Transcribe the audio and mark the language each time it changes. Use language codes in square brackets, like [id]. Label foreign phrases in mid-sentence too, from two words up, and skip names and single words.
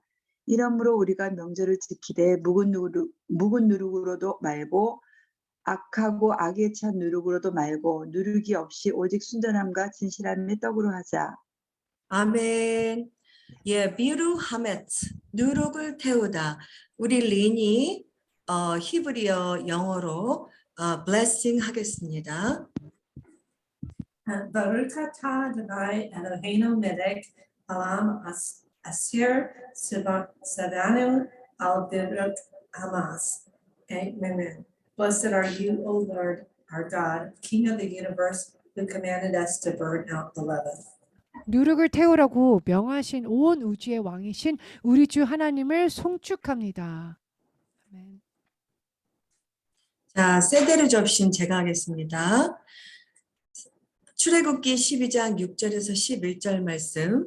[ko] 이러므로 우리가 명절을 지키되 묵은 누룩으로도 말고 악하고 악에 찬 누룩으로도 말고 누룩이 없이 오직 순전함과 진실함의 떡으로 하자. 아멘. 예, [he] ביעור חמץ, [ko] 누룩을 태우다. 우리 린이 히브리어 영어로 blessing 하겠습니다. [he] ברוך אתה אדוני אלוהינו מלך העולם אשר צוונו על ברוך חמס. Amen. [en] Blessed are you, O Lord, our God, King of the universe, who commanded us to burn out the leaven. [ko] 누룩을 태우라고 명하신 온 우주의 왕이신 우리 주 하나님을 송축합니다. 아멘. 자, 세대를 접신 제가 하겠습니다. 출애굽기 12장 6절에서 11절 말씀.